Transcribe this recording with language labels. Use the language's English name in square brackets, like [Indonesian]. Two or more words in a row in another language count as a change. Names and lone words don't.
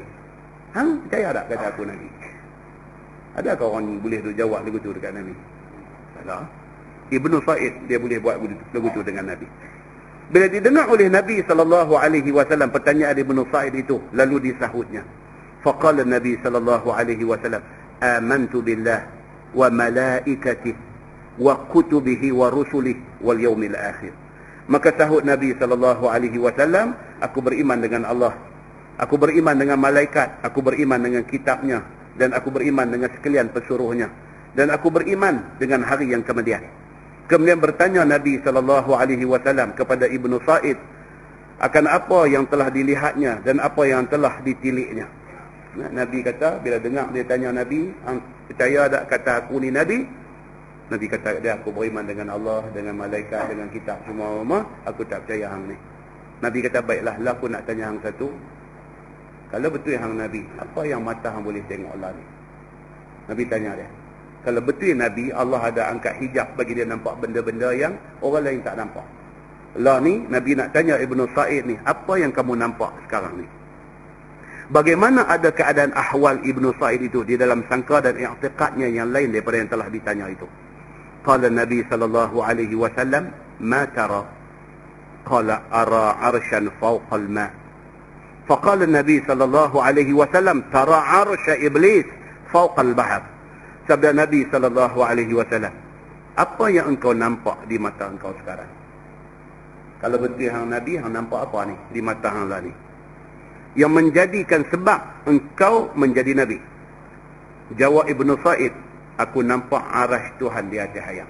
[Malay] Hang percaya tak kata aku Nabi? Adakah orang ni boleh tu jawab lagu tu dekat Nabi? Salah. Ibn Sa'id dia boleh buat lagu tu dengan Nabi. Bila didengar oleh Nabi SAW pertanyaan Ibn Sa'id itu, lalu disahutnya. [Arabic] فقال النبي ﷺ, آمنت بالله وملائكته وكتبه ورسله واليوم الآخر. [Malay] Maka sahut Nabi SAW, aku beriman dengan Allah, aku beriman dengan malaikat, aku beriman dengan kitabnya, dan aku beriman dengan sekalian pesuruhnya, dan aku beriman dengan hari yang kemudian. Kemudian bertanya Nabi SAW kepada Ibn Sa'id akan apa yang telah dilihatnya dan apa yang telah ditiliknya. Nabi kata, bila dengar dia tanya Nabi, percaya tak kata aku ni Nabi? Nabi kata dia, aku beriman dengan Allah, dengan malaikat, dengan kitab semua, aku tak percaya hang ni. Nabi kata, baiklah, lah aku nak tanya hang satu. Kalau betul hang Nabi, apa yang mata hang boleh tengok Allah ni? Nabi tanya dia. Kalau betul Nabi, Allah ada angkat hijab bagi dia nampak benda-benda yang orang lain tak nampak. Lah ni, Nabi nak tanya Ibn Sa'id ni, apa yang kamu nampak sekarang ni? Bagaimana ada keadaan ahwal Ibn Sa'id itu di dalam sangka dan i'tiqadnya yang lain daripada yang telah ditanya itu? [Arabic] قال النبي ﷺ, ما ترى? قال أرى عرشا فوق الماء'. فقال النبي ﷺ ترى عرش إبليس فوق البحر. [Malay] Sabda Nabi SAW, apa yang engkau nampak di mata engkau sekarang? Kalau betul hang Nabi, hang nampak apa ni di mata hang lah ni? Yang menjadikan sebab engkau menjadi Nabi. Jawab Ibn Sa'id, aku nampak arash Tuhan di atas hayat.